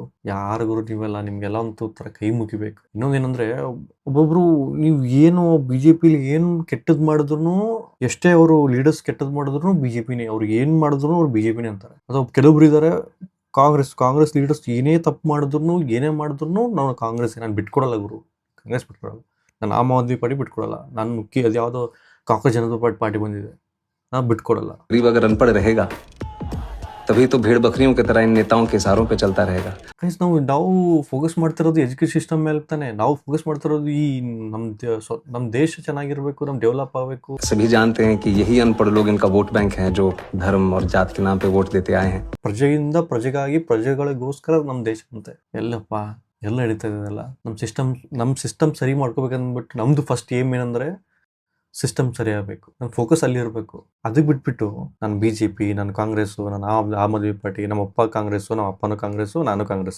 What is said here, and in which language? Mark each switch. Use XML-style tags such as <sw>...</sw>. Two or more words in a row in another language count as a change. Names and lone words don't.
<kn>ಯಾರು ಗುರು ನೀವೆಲ್ಲ? ನಿಮ್ಗೆಲ್ಲ ಒಂದು ಥರ ಕೈ ಮುಗಿಬೇಕು. ಇನ್ನೊಂದೇನಂದ್ರೆ, ಒಬ್ಬೊಬ್ರು ನೀವು ಏನು BJPಲಿ ಏನು ಕೆಟ್ಟದ್ದು ಮಾಡಿದ್ರು, ಎಷ್ಟೇ ಅವರು ಲೀಡರ್ಸ್ ಕೆಟ್ಟದ್ದು ಮಾಡಿದ್ರು BJPನೇ. ಅವ್ರು ಏನು ಮಾಡಿದ್ರು ಅವ್ರು BJPನೇ ಅಂತಾರೆ. ಅಥವಾ ಕೆಲವೊಬ್ರು ಇದ್ದಾರೆ ಕಾಂಗ್ರೆಸ್ ಲೀಡರ್ಸ್ ಏನೇ ತಪ್ಪು ಮಾಡಿದ್ರು, ಏನೇ ಮಾಡಿದ್ರು ನಾವು ಕಾಂಗ್ರೆಸ್, ನಾನು ಬಿಟ್ಕೊಡಲ್ಲ ಗುರು. ಕಾಂಗ್ರೆಸ್ ಬಿಟ್ಕೊಡಲ್ಲ. ನಾನು ಆಮ್ ಆದ್ಮಿ ಪಾರ್ಟಿ ಬಿಟ್ಕೊಡಲ್ಲ. ನಾನು ಅದು ಯಾವುದೋ ಕಾಂಗ್ರೆಸ್ ಜನತಾ ಪಾರ್ಟಿ ಬಂದಿದೆ, ನಾನು ಬಿಟ್ಕೊಡಲ್ಲ.</kn> <hi>अगर अनपढ़ रहेगा तभी तो भेड़ बकरियों की तरह इन नेताओं के इशारों पे चलता रहेगा.</hi> <kn>ನಾವು ಫೋಕಸ್ ಮಾಡ್ತಿರೋದು</kn> <en>education system</en> <kn>ಮೇಲೆ ತಾನೆ. ನಾವು ಫೋಕಸ್ ಮಾಡ್ತಿರೋದು ಈ ನಮ್ಮ ದೇಶ ಚೆನ್ನಾಗಿರ್ಬೇಕು, ನಮ್ಮ ಡೆವಲಪ್ ಆಗಬೇಕು.</kn> <hi>सभी जानते हैं कि यही अनपढ़ लोग इनका</hi> <en>vote bank</en> <hi>है, जो धर्म और जात के नाम पे वोट देते आए हैं.</hi> <kn>ಪ್ರಜೆಯಿಂದ ಪ್ರಜೆಗಾಗಿ, ಪ್ರಜೆಗಳಿಗೋಸ್ಕರ ನಮ್ಮ ದೇಶ ಅಂತೆ. ಎಲ್ಲ ನಡೀತಾ ಇದೆಲ್ಲ. ನಮ್ಮ ಸಿಸ್ಟಮ್ ಸರಿ ಮಾಡ್ಕೋಬೇಕಂದ್ಬಿಟ್ಟು ನಮ್ದು</kn> <en>first aim</en> <kn>ಏನಂದ್ರೆ ಸಿಸ್ಟಮ್ ಸರಿ ಆಗಬೇಕು. ನನ್ನ ಫೋಕಸ್ ಅಲ್ಲಿ ಇರಬೇಕು. ಅದಕ್ಕೆ ಬಿಟ್ಬಿಟ್ಟು ನಾನು BJP, ನಾನು ಕಾಂಗ್ರೆಸ್ಸು, ನಾನು ಆಮ್ ಆದ್ಮಿ ಪಾರ್ಟಿ, ನಮ್ಮ ಅಪ್ಪ ಕಾಂಗ್ರೆಸ್ಸು, ನಮ್ಮ ಅಪ್ಪನೂ ಕಾಂಗ್ರೆಸ್ಸು, ನಾನು ಕಾಂಗ್ರೆಸ್ಸೇ.</kn>